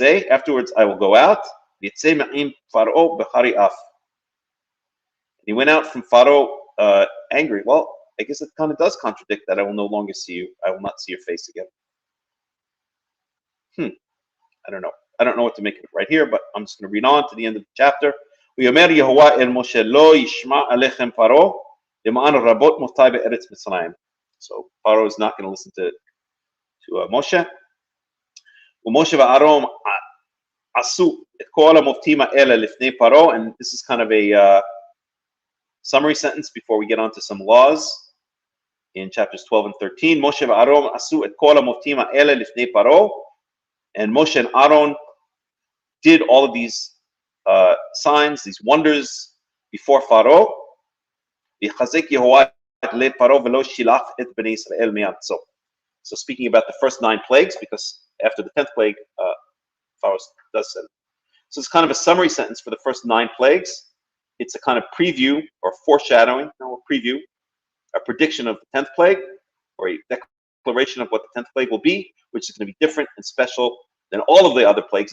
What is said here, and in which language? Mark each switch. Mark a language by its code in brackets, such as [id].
[en] Afterwards I will go out. [he] ויצא מעם פרעה בחרי אף. [en] He went out from Pharaoh angry. Well, I guess it kind of does contradict that I will no longer see you. I will not see your face again. I don't know. I don't know what to make of it right here, but I'm just going to read on to the end of the chapter. [he] ויאמר יהוה אל משה לא ישמע עליכם פרעה למען רבות מותי בארץ מצרים. [en] So Pharaoh is not going to listen to Moshe. [he] ומשה ואהרון עשו את כל המופתים האלה לפני פרעה, [en] and this is kind of a summary sentence before we get on to some laws in chapters 12 and 13. Moshe [he] ואהרון עשו את כל המופתים האלה לפני פרעה, [en] and Moshe and Aaron did all of these signs, these wonders before Pharaoh. [he] ויחזק יהוה את לב פרעה ולא שילח את בני ישראל מארצו. [en] So speaking about the first 9 plagues, because after the 10th plague, Pharaoh does send. So it's kind of a summary sentence for the first 9 plagues. It's a kind of preview or foreshadowing, no, a preview, a prediction of the 10th plague, or a declaration of what the 10th plague will be, which is going to be different and special than all of the other plagues.